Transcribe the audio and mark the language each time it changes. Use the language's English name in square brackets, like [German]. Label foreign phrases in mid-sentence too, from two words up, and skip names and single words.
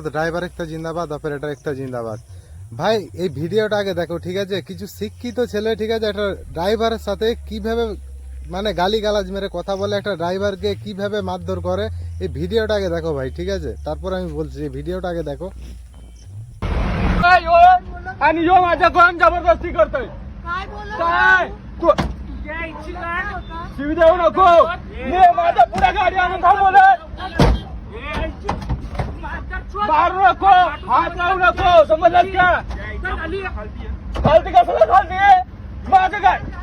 [Bangla] ড্রাইভার একটা জিন্দাবাদ, অপারেটর একটা জিন্দাবাদ। ভাই এই ভিডিওটা আগে দেখো, ঠিক আছে? কিছু শিক্ষিত ছেলে, ঠিক আছে, একটা ড্রাইভারের সাথে কিভাবে মানে গালি গালাজ মেরে কথা বলে, একটা ড্রাইভারকে কিভাবে মারধর করে, এই ভিডিওটা আগে দেখো ভাই, ঠিক আছে? তারপর আমি বলছি, এই ভিডিওটা [Hindi] आगे देखो। [Marathi] आणि यो माझ्या कोण जबरदस्ती करतोय काय तू शिवी देऊ नको मी माझ्या पुढे गाडी आणून थांबवलंय मारू नको हात लावू नको समजलं का खालती कसं खालती माझं काय